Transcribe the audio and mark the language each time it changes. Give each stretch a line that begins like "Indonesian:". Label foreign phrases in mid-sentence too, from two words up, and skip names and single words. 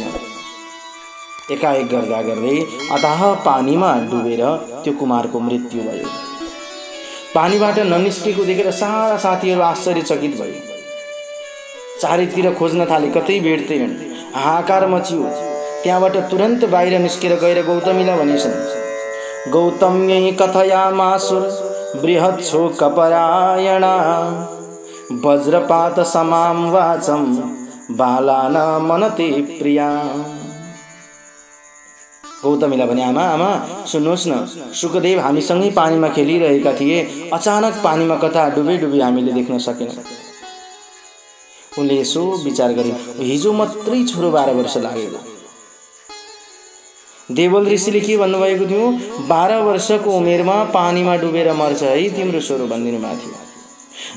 Nepali: एकाएक गर्दा गर्दै अथाह पानीमा डुबेर त्यो कुमारको मृत्यु भयो। पानीबाट ननिस्केको देखेर सारा साथीहरू आश्चर्यचकित भए। चारैतिर खोज्न थाले, कतै भेट्दैनन्। हाहाकार मचियो। त्यहाँबाट तुरन्त बाहिर निस्केर गएर गौतमीलाई भनिसन्,
Sanskrit: गौतम्यै कथयामासुर बृहत् शोकपरायणा वज्रपात समां वाचं बाला न मनते प्रिया।
Nepali: गौतमीलाई भने, आमा आमा सुन्नुहोस् न, सुखदेव हामीसँगै पानीमा खेलिरहेका थिए, अचानक पानीमा कता डुबे डुबे हामीले देख्न सकेनौँ। उनले यसो विचार गरे, हिजो मात्रै छोरो 12 वर्ष लागेको। देवल ऋषिले के भन्नुभएको थियो, 12 वर्षको उमेरमा पानीमा डुबेर मर्छ है तिम्रो छोरो भनिदिनु भएको थियो।